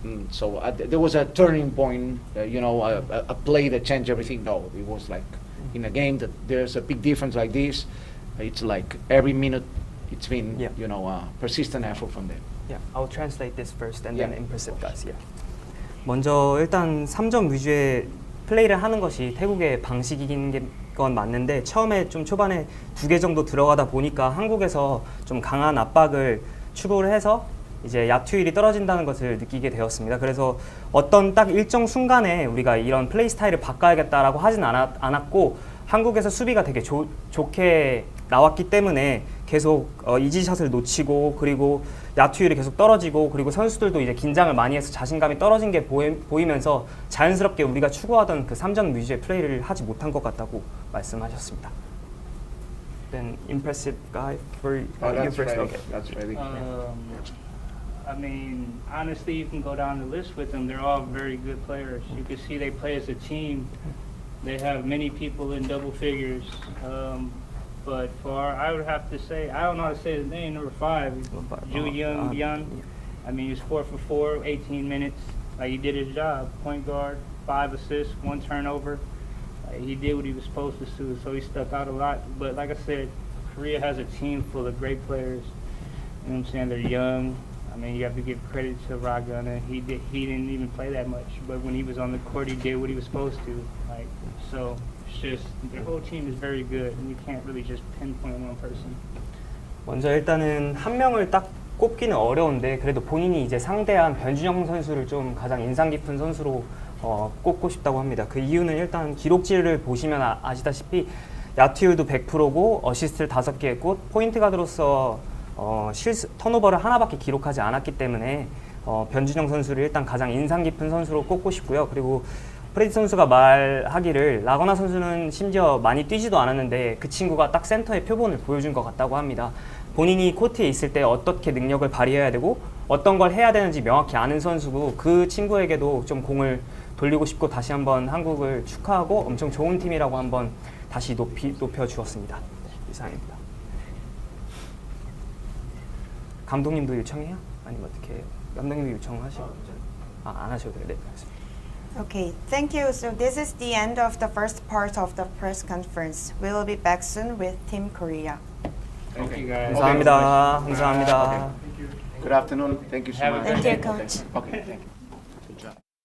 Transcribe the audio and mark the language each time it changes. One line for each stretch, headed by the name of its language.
English: So there was a turning point, a play that changed everything. No, it was like in a game that there's a big difference like this. It's like every minute it's been, persistent effort from them. Yeah, I'll translate this first and Yeah. then impressive guys. Yeah.
Korean: 먼저 일단 3점 위주의 플레이를 하는 것이 태국의 방식인 건 맞는데 처음에 좀 초반에 2개 정도 들어가다 보니까 한국에서 좀 강한 압박을 추구를 해서 이제 야투율이 떨어진다는 것을 느끼게 되었습니다. 그래서 어떤 딱 일정 순간에 우리가 이런 플레이 스타일을 바꿔야겠다라고 하진 않았고 한국에서 수비가 되게 좋게 나왔기 때문에 계속 이지샷을 놓치고 그리고 야투율이 계속 떨어지고 그리고 선수들도 이제 긴장을 많이 해서 자신감이 떨어진 게 보이면서 자연스럽게 우리가 추구하던 그 3점 위주의 플레이를 하지 못한 것 같다고 말씀하셨습니다.
English: Then impressive guy for you first. Okay. That's ready. I mean, honestly, you can go down the list with them. They're all very good players. You can see they play as a team. They have many people in double figures. But I would have to say, I don't know how to say his name, number 5, Ju Young Byun. I mean, he was 4 for 4, 18 minutes. Like, he did his job. Point guard, 5 assists, 1 turnover. He did what he was supposed to do, so he stuck out a lot. But like I said, Korea has a team full of great players. You know what I'm saying? They're young. I mean, you have to give credit to Ragana. He didn't even play that much, but when he was on the court, he did what he was supposed to. Like, so it's just the whole team is very good, and you can't really just pinpoint one person.
Korean: 먼저 일단은 한 명을 딱 꼽기는 어려운데 그래도 본인이 이제 상대한 변준영 선수를 좀 가장 인상 깊은 선수로 꼽고 싶다고 합니다. 그 이유는 일단 기록지를 보시면 아시다시피 야투율도 100%고 어시스트를 5개 했고 포인트 가드로서 턴오버를 하나밖에 기록하지 않았기 때문에 변준영 선수를 일단 가장 인상 깊은 선수로 꼽고 싶고요. 그리고 프레디 선수가 말하기를 라거나 선수는 심지어 많이 뛰지도 않았는데 그 친구가 딱 센터의 표본을 보여준 것 같다고 합니다. 본인이 코트에 있을 때 어떻게 능력을 발휘해야 되고 어떤 걸 해야 되는지 명확히 아는 선수고 그 친구에게도 좀 공을 돌리고 싶고 다시 한번 한국을 축하하고 엄청 좋은 팀이라고 한번 다시 높여주었습니다. 이상입니다. 감독님도 요청해요? 아니면 어떻게 해요? 감독님도 요청하시고 안 하셔도 돼요. 네, 알겠습니다.
English: Okay, thank you. So this is the end of the first part of the press conference. We will be back soon with Team Korea. Thank you guys.
Korean: 감사합니다. 감사합니다.
English: Good afternoon. Thank you so Have a much. good Thank you, Coach. Okay, thank you. Good job.